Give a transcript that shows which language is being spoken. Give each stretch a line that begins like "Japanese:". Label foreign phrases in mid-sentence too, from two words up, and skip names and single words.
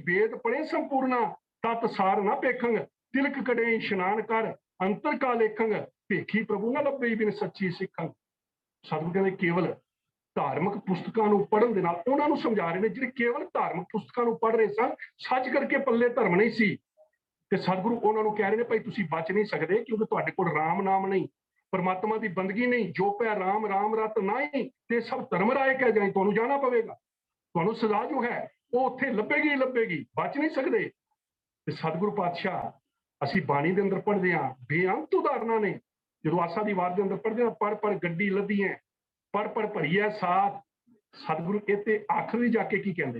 Punjabi: ਵੇਦ ਪੜ੍ਹੇ ਸੰਪੂਰਨਾ ਤਤ ਸਾਰ ਨਾ ਪੇਖੰਗ, ਤਿਲਕ ਕੜੇ ਇਸ਼ਨਾਨ ਕਰ ਅੰਤਰ ਕਾ ਲੇਖੰਗ, ਭੇਖੀ ਪ੍ਰਭੂ ਨਾ ਲੱਭੇ ਬਿਨ ਸੱਚੀ ਸਿੱਖੰਗ। ਸਤਿਗੁਰੂ ਕਹਿੰਦੇ ਕੇਵਲ ਧਾਰਮਿਕ ਪੁਸਤਕਾਂ ਨੂੰ ਪੜ੍ਹਨ ਦੇ ਨਾਲ ਉਹਨਾਂ ਨੂੰ ਸਮਝਾ ਰਹੇ ਨੇ ਜਿਹੜੇ ਕੇਵਲ ਧਾਰਮਿਕ ਪੁਸਤਕਾਂ ਨੂੰ ਪੜ੍ਹ ਰਹੇ ਸਨ, ਸੱਚ ਕਰਕੇ ਪੱਲੇ ਧਰਮ ਨਹੀਂ ਸੀ। ਤੇ ਸਤਿਗੁਰੂ ਉਹਨਾਂ ਨੂੰ ਕਹਿ ਰਹੇ ਨੇ ਭਾਈ ਤੁਸੀਂ ਬਚ ਨਹੀਂ ਸਕਦੇ ਕਿਉਂਕਿ ਤੁਹਾਡੇ ਕੋਲ ਰਾਮ ਨਾਮ ਨਹੀਂ,
Hindi: परमात्मा की बंदगी नहीं, जो पै राम राम रत नहीं ते सब धर्म राय कह जाए,
Punjabi: ਤੁਹਾਨੂੰ ਜਾਣਾ ਪਵੇਗਾ। ਤੁਹਾਨੂੰ ਸਜ਼ਾ ਜੋ ਹੈ ਉਹ ਉੱਥੇ ਲੱਭੇਗੀ ਲੱਭੇਗੀ, ਬਚ ਨਹੀਂ ਸਕਦੇ। ਤੇ ਸਤਿਗੁਰੂ ਪਾਤਸ਼ਾਹ ਅਸੀਂ ਬਾਣੀ ਦੇ ਅੰਦਰ ਪੜ੍ਹਦੇ ਹਾਂ, ਬੇਅੰਤ ਉਦਾਹਰਨਾਂ ਨੇ। ਜਦੋਂ ਆਸਾ ਦੀ ਵਾਰ ਦੇ ਅੰਦਰ ਪੜ੍ਹਦੇ ਹਾਂ, ਪਰ ਗੱਡੀ ਲੱਦੀ ਹੈ, ਪਰ ਭਰੀ ਹੈ ਸਾਥ। ਸਤਿਗੁਰੂ ਇਹ ਤੇ ਆਖਰੀ ਜਾ ਕੇ ਕੀ ਕਹਿੰਦੇ?